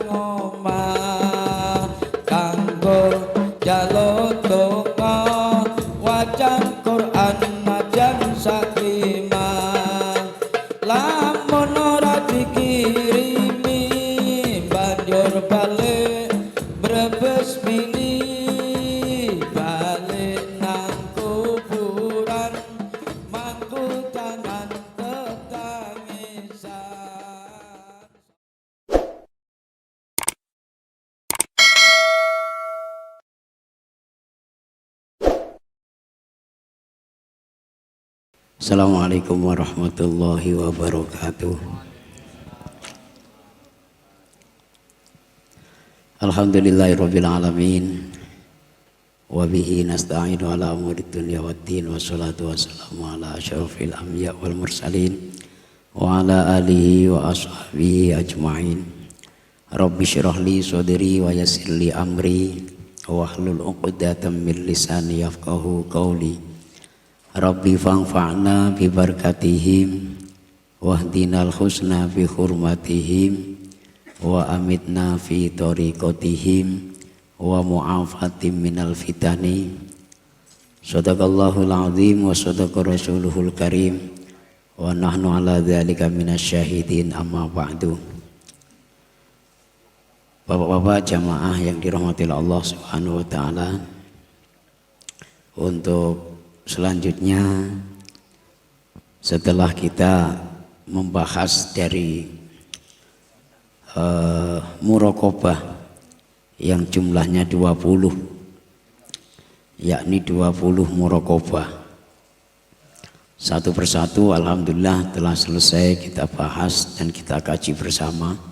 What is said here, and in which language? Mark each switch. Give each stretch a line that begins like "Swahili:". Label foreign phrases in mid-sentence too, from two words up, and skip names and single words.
Javanese: omah kanggo njaluk donga wacan Quran najan sakimah lamun ora dikirimi banjur balik brebes mini balik nang kuburan mangku tangan tetangisan.
Arabic: السلام عليكم ورحمة الله وبركاته. الحمد لله رب العالمين. وبه نستعين على أمور الدنيا والدين والصلاة والسلام على أشرف الأنبياء والمرسلين وعلى آله وأصحابه أجمعين. رب اشرح لي صدري ويسر لي أمري واحلل عقدة من لساني يفقهوا قولي. رب فانفعنا ببركاتهم واهدنا الحسنى بحرمتهم وأمتنا في طريقتهم ومعافاة من الفتن. صدق الله العظيم وصدق رسوله الكريم ونحن على ذلك من الشاهدين أما بعد.
Indonesian: Bapak-bapak jamaah yang dirahmati Allah
Arabic: سبحانه وتعالى,
Indonesian: untuk selanjutnya setelah kita membahas dari muraqabah yang jumlahnya 20, yakni 20 muraqabah satu persatu, alhamdulillah telah selesai kita bahas dan kita kaji bersama.